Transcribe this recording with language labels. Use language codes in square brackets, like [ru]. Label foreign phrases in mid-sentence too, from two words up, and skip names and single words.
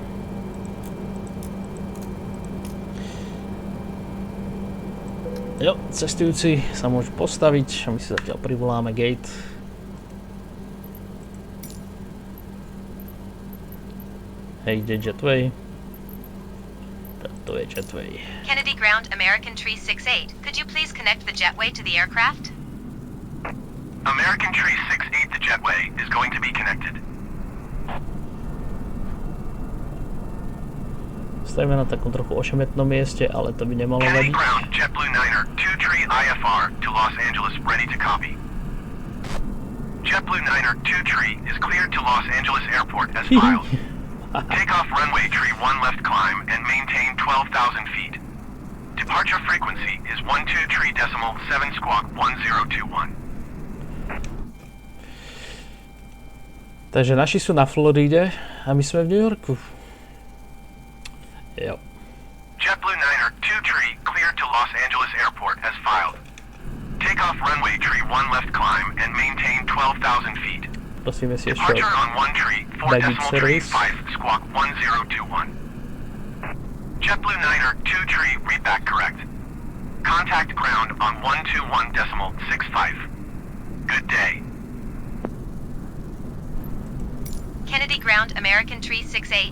[sk] Jo, cestujúci sa môžu postaviť a my si zatiaľ privoláme gate. Hej, ide jetway. To je jetway. [en] Kennedy ground American 368. Could you please connect the jetway to the aircraft? American 368, the jetway is going to be connected. [sk] Stojíme na takom trochu ošemetnom mieste, ale to by nemalo [en] Kennedy [sk] vadiť. [en] ground JetBlue 9er 2-tree IFR to Los Angeles, ready to copy. JetBlue 9er 2-tree is cleared to Los Angeles Airport as filed. Take off runway tree 1 left climb and maintain 12,000 feet. Departure frequency is 123.7 squawk 1021. [sk] Takže naši sú na Floride a my sme v New Yorku. Jo. [en] JetBlue 9er 2-tree cleared to Los Angeles Airport as filed. Take off runway tree 1 left climb and maintain 12,000 feet. [sk] Prosíme si ešte [en] Departure on 1 tree 4.3 5 squawk 1021. JetBlue 9er 2-tree readback correct. Contact ground on 121.65. Good day. Kennedy ground American 368.